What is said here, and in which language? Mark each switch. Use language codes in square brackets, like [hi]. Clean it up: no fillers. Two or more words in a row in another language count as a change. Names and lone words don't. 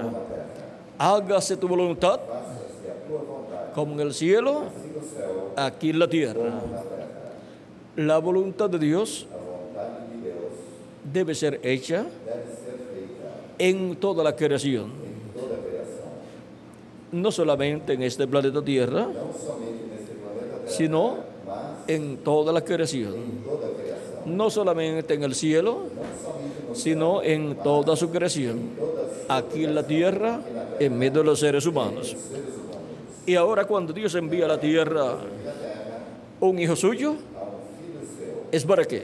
[es] Hágase tu voluntad, [pt] faça-se a tua vontade, [es] como en el cielo, [pt] assim no céu, [es] aquí en la tierra. [pt] na terra. [es] La voluntad de Dios [pt] A vontade de Deus [es] debe ser hecha [pt] deve ser feita [es] en toda la creación, [pt] em toda a criação, [es] no solamente en este planeta Tierra, [pt] não somente nesse planeta Terra, [es] sino [pt] mas [es] en toda la creación. [pt] em toda a criação, [es] No solamente en el cielo, sino en toda su creación, aquí en la tierra, en medio de los seres humanos. Y ahora cuando Dios envía a la tierra un hijo suyo, ¿es para qué?